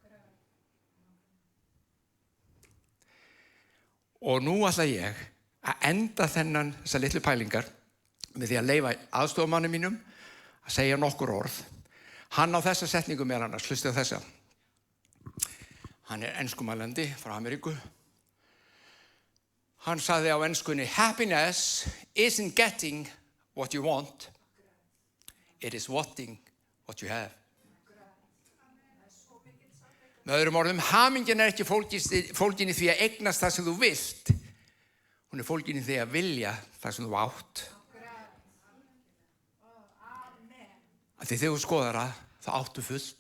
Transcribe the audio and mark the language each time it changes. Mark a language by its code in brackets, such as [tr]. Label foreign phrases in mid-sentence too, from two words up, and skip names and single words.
[is] Og nú ætla ég að enda þessar litlu pælingar með því að leyfa aðstofamanni mínum að segja nokkur orð. Hann á þessa setningu meðal annars, hlustið á þessa. Hann enskumælandi frá Ameríku. Hann sagði á enskunni, [en] happiness isn't getting what you want. It is wanting what you have. [is] Með öðrum orðum, hamingjan ekki fólgin í því að eignast það sem þú vilt. Hún fólgin í því að vilja það sem þú átt. Því þegar þú skoðar þá áttu fullt.